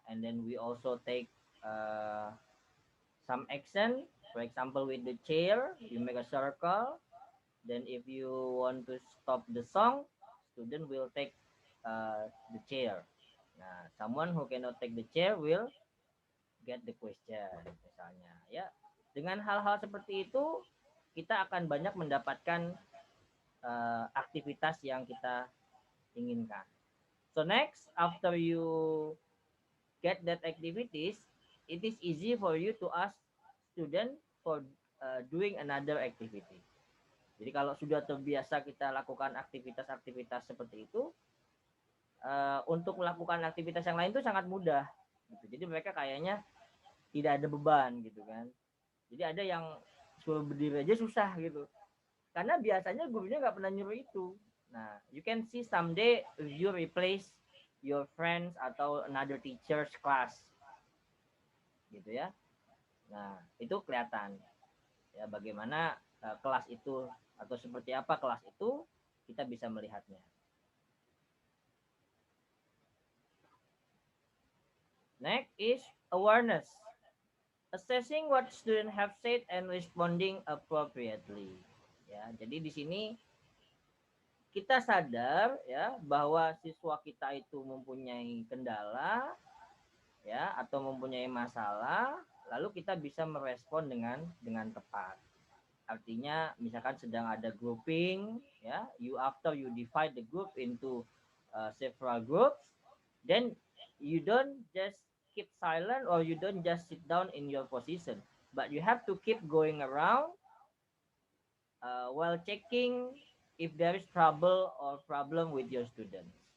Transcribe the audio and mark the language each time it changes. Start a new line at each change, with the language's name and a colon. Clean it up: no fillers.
English: And then we also take some action, for example with the chair, you make a circle. Then if you want to stop the song, student will take the chair. Nah, someone who cannot take the chair will get the question,
Indonesian: misalnya, ya. Dengan hal-hal seperti itu, kita akan banyak mendapatkan aktivitas yang kita inginkan.
English: So next, after you get that activities, it is easy for you to ask student for doing another activity.
Indonesian: Jadi kalau sudah terbiasa kita lakukan aktivitas-aktivitas seperti itu, untuk melakukan aktivitas yang lain itu sangat mudah. Gitu. Jadi mereka kayaknya tidak ada beban gitu kan. Jadi ada yang suruh berdiri aja susah gitu. Karena biasanya gurunya nggak pernah nyuruh itu. Nah,
English: you can see someday if you replace your friends
Indonesian: atau
English: another teacher's class.
Indonesian: Gitu ya. Nah, itu kelihatan ya bagaimana kelas itu atau seperti apa kelas itu kita bisa melihatnya.
English: Next is awareness. Assessing what students have said and responding appropriately.
Indonesian: Ya, jadi di sini kita sadar ya bahwa siswa kita itu mempunyai kendala ya atau mempunyai masalah, lalu kita bisa merespon dengan tepat. Artinya misalkan sedang ada grouping ya,
English: after you divide the group into several groups, then you don't just keep silent or you don't just sit down in your position, but you have to keep going around while checking if there is trouble or problem with your students.